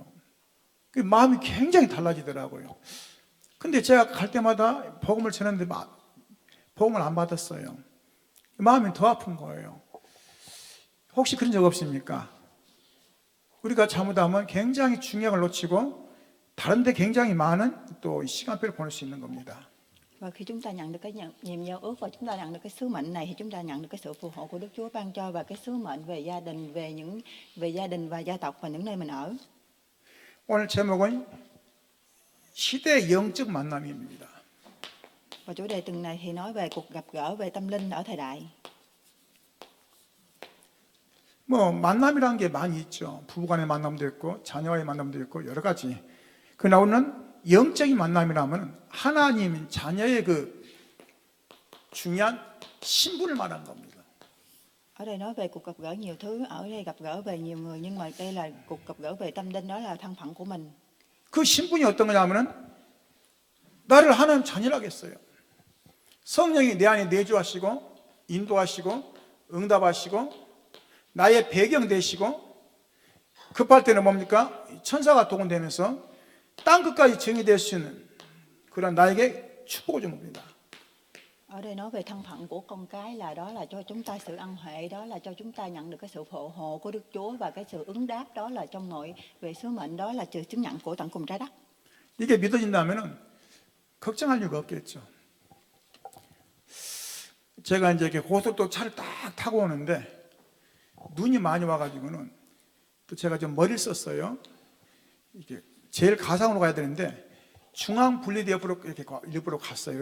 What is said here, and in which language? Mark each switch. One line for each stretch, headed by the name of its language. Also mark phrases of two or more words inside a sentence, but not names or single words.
Korean: 그 마음이 굉장히 달라지더라고요. 근데 제가 갈 때마다 복음을 전했는데 복음을 안 받았어요. 마음이 더 아픈 거예요. 혹시 그런 적 없습니까? 우리가 잘못하면 굉장히 중요한 걸 놓치고 다른 데 굉장히 많은 또 시간표를 보낼 수 있는 겁니다.
Vietnamese: Và khi chúng ta nhận được cái nhiệm giao ước và chúng ta nhận được cái sứ mệnh này thì chúng ta nhận được cái sự phù hộ của Đức Chúa ban cho và cái sứ mệnh về gia đình, về gia đình và gia tộc và những nơi mình ở.
Korean: 오늘 제목은 시대의 영적 만남입니다.
Vietnamese: Và chủ đề tuần này thì nói về cuộc gặp gỡ về tâm linh ở thời đại.
Korean: 뭐 만남이라는 게 많이 있죠. 부부간의 만남도 있고 자녀와의 만남도 있고 여러 가지. 그러나 오늘은 영적인 만남이라면 하나님 자녀의 그 중요한 신분을 말하는 겁니다.
Vietnamese: Ở đây nói về cuộc gặp gỡ nhiều thứ, ở đây gặp gỡ về nhiều người, nhưng mà đây là cuộc gặp gỡ về tâm linh, đó là thân phận của mình.
Korean: 그 신분이 어떤 거냐면은 나를 하나님 자녀라고 했어요. 성령이 내 안에 내주하시고 인도하시고 응답하시고 나의 배경 되시고 급할 때는 뭡니까? 천사가 동원되면서 땅 끝까지 정의될 수 있는 그런 나에게 축복을 준 겁니다.
Vietnamese: Ở đây nói về thân phận của con cái là đó là cho chúng ta sự ân huệ, đó là cho chúng ta nhận được cái sự phù hộ của Đức Chúa và cái sự ứng đáp đó là trong mọi về sứ mệnh, đó là sự chứng nhận của tận cùng trái đất.
Korean: 이게 믿어진다면은 걱정할 이유가 없겠죠. 제가 이제 이렇게 고속도로 차를 딱 타고 오는데 눈이 많이 와가지고는 또 제가 좀 머리를 썼어요. 이게 제일 가상으로 가야 되는데 중앙 분리대 옆으로 이렇게 일부러 갔어요.